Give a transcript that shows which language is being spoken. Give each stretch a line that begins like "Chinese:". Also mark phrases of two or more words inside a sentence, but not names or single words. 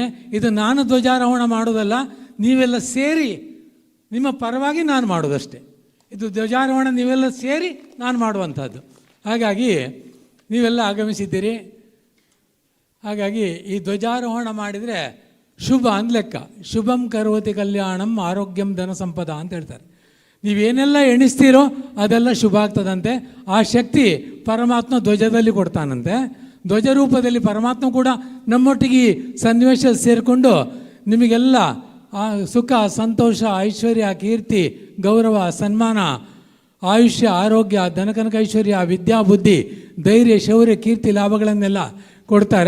Kannada: ಇದು ನಾನು ಧ್ವಜಾರೋಹಣ ಮಾಡೋದಲ್ಲ, ನೀವೆಲ್ಲ ಸೇರಿ ನಿಮ್ಮ ಪರವಾಗಿ ನಾನು ಮಾಡೋದಷ್ಟೇ. ಇದು ಧ್ವಜಾರೋಹಣ ನೀವೆಲ್ಲ ಸೇರಿ ನಾನು ಮಾಡುವಂಥದ್ದು. ಹಾಗಾಗಿ ನೀವೆಲ್ಲ ಆಗಮಿಸಿದ್ದೀರಿ. ಹಾಗಾಗಿ ಈ ಧ್ವಜಾರೋಹಣ ಮಾಡಿದರೆ ಶುಭ ಅಂದ್ ಲೆಕ್ಕ.
Sanskrit: ಶುಭಂ ಕರೋತಿ ಕಲ್ಯಾಣಂ ಆರೋಗ್ಯಂ ಧನ ಸಂಪದ
Kannada: ಅಂತ ಹೇಳ್ತಾರೆ. ನೀವೇನೆಲ್ಲ ಎಣಿಸ್ತೀರೋ ಅದೆಲ್ಲ ಶುಭ ಆಗ್ತದಂತೆ. ಆ ಶಕ್ತಿ ಪರಮಾತ್ಮ ಧ್ವಜದಲ್ಲಿ ಕೊಡ್ತಾನಂತೆ. ಧ್ವಜ ರೂಪದಲ್ಲಿ ಪರಮಾತ್ಮ ಕೂಡ ನಮ್ಮೊಟ್ಟಿಗೆ ಸನ್ನಿವೇಶ ಸೇರಿಕೊಂಡು ನಿಮಗೆಲ್ಲ ಸುಖ, ಸಂತೋಷ, ಐಶ್ವರ್ಯ, ಕೀರ್ತಿ, ಗೌರವ, ಸನ್ಮಾನ, ಆಯುಷ್ಯ, ಆರೋಗ್ಯ, ಧನಕನಕ ಐಶ್ವರ್ಯ, ವಿದ್ಯಾ, ಬುದ್ಧಿ, ಧೈರ್ಯ, ಶೌರ್ಯ, ಕೀರ್ತಿ, ಲಾಭಗಳನ್ನೆಲ್ಲ ಕೊಡ್ತಾರೆ.